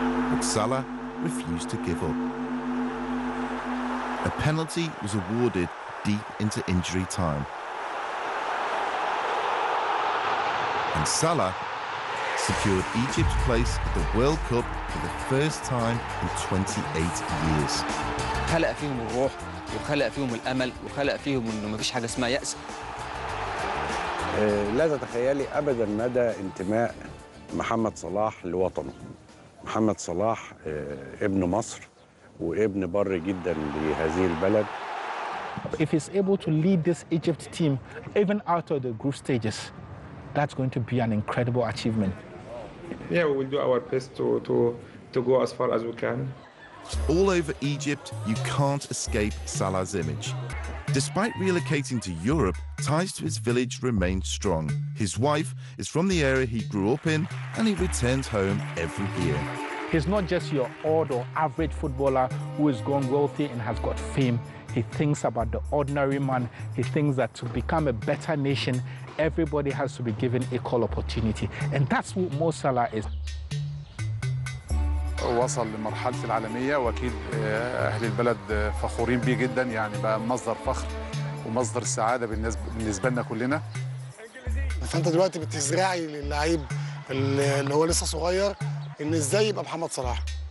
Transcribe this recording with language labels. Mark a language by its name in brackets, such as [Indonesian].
[English] But Salah refused to give up. A penalty was awarded deep into injury time. And Salah secured Egypt's place at the World Cup for the first time in 28 years. [Arabic] خلق فيهم الروح وخلق فيهم الأمل وخلق فيهم إنه مفيش حاجة اسمها يأس. لا تتخيلي أبداً مدى انتماء محمد صلاح لوطنه. محمد صلاح ابن مصر وابن بر جدا لهذه البلد. [English] If he's able to lead this Egypt team even out of the group stages, that's going to be an incredible achievement. Yeah, we will do our best to go as far as we can. All over Egypt, you can't escape Salah's image. Despite relocating to Europe, ties to his village remain strong. His wife is from the area he grew up in, and he returns home every year. He's not just your odd or average footballer who has grown wealthy and has got fame. He thinks about the ordinary man. He thinks that to become a better nation, everybody has to be given equal opportunity. And that's what Mo Salah is. [Arabic] وصل لمرحلة العالمية وأكيد أهل البلد فخورين بيه جدا يعني بقى مصدر فخر ومصدر السعادة بالنسبة لنا كلنا. فأنت دلوقتي بتزرعي للعيب اللي هو لسه صغير إن إزاي يبقى محمد صلاح.